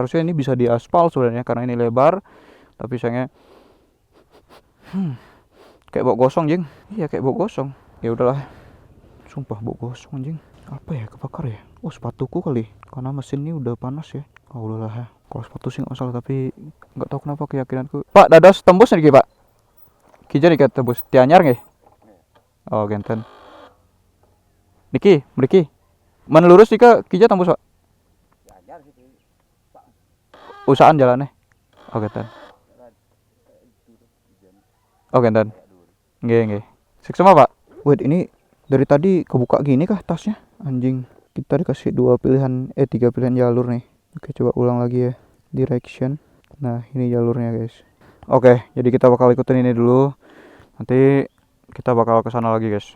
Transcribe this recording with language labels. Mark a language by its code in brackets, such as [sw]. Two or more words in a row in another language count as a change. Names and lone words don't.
[id] Harusnya ini bisa diaspal sebenarnya karena ini lebar, tapi sayangnya kayak bau gosong jing. Iya kayak bau gosong. Ya udahlah, sumpah bau gosong anjing. Apa ya, kebakar ya? Oh sepatuku kali, karena mesin ini udah panas ya. Oh udahlah ya, kalau sepatu sih nggak masalah, tapi nggak tahu kenapa keyakinanku. [ban] Pak dados tembus nih pak, kija nih tembus tianyar nggih. Oh genten Niki, mriki. Men lurus jika kija tembus, Pak. [id] Usahaan jalannya. Oke, Tan. Oke, Tan. Nggih. Sik semua, Pak. Wait, ini dari tadi kebuka gini kah tasnya? Anjing. Kita dikasih 3 pilihan jalur nih. Oke, coba ulang lagi ya. Direction. Nah, ini jalurnya, guys. Oke, jadi kita bakal ikutin ini dulu. Nanti kita bakal ke sana lagi, guys.